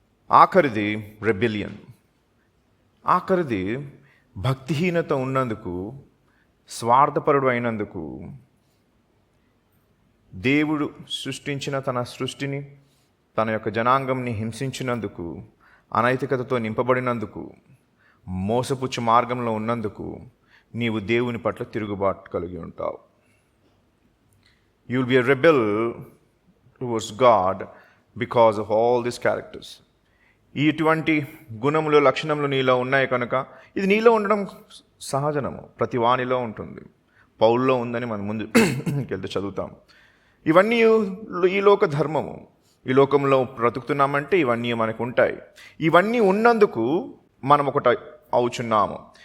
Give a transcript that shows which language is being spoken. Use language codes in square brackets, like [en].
[te] ఆఖరిది rebellion. ఆఖరిది భక్తిహీనత ఉన్నందుకు, స్వార్థపరుడు అయినందుకు, దేవుడు సృష్టించిన తన సృష్టిని, తన యొక్క జనాంగంని హింసించినందుకు, అనైతికతతో నింపబడినందుకు, మోసపుచ్చు మార్గంలో ఉన్నందుకు నీవు దేవుని పట్ల తిరుగుబాటు కలిగి ఉంటావు. [en] You will be a rebel towards God because of all these characters. [te] ఇటువంటి గుణములు, లక్షణములు నీలో ఉన్నాయి కనుక ఇది నీలో ఉండడం సహజనము, ప్రతి వానిలో ఉంటుంది. పౌల్లో ఉందని మనం ముందు వెళ్తే చదువుతాం. ఇవన్నీ ఈ లోక ధర్మము. ఈ లోకంలో బ్రతుకుతున్నామంటే ఇవన్నీ మనకు ఉంటాయి. ఇవన్నీ ఉన్నందుకు మనం ఒకటి అవుచున్నాము.